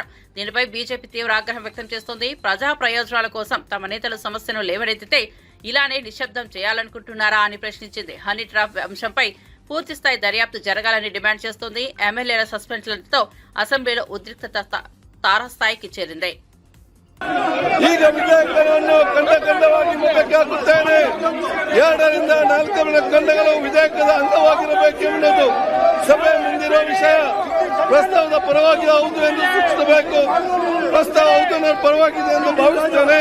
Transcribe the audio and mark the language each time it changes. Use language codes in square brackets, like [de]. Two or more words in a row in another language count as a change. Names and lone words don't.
[te] దీనిపై బీజేపీ తీవ్ర ఆగ్రహం వ్యక్తం చేస్తోంది. ప్రజా ప్రయోజనాల కోసం తమ నేతల సమస్యను లేవనెత్తితే ఇలానే నిశ్శబ్దం చేయాలనుకుంటున్నారా అని ప్రశ్నించింది. [en] honey trap [te] అంశంపై పూర్తిస్థాయి దర్యాప్తు జరగాలని డిమాండ్ చేస్తోంది. ఎమ్మెల్యేల సస్పెన్షన్లతో అసెంబ్లీలో ఉద్రిక్తత తారాస్థాయికి చేరింది. [kn] ಈಗ ವಿಧೇಯಕವನ್ನು ಖಂಡವಾಗಿ ಮುಖಕ್ಕೆ ಹಾಕುತ್ತೇನೆ. 2ರಿಂದ 4 ಖಂಡಗಳು ವಿಧೇಯಕದ ಅಂಗವಾಗಿರಬೇಕೆಂಬುದು ಸಭೆ ಮುಂದಿರುವ ವಿಷಯ. ಪ್ರಸ್ತಾವದ ಪರವಾಗಿ ಹೌದು ಎಂದು ಸೂಚಿಸಬೇಕು. ಪ್ರಸ್ತಾವ ಹೌದು ಪರವಾಗಿದೆ ಎಂದು ಭಾವಿಸುತ್ತೇನೆ.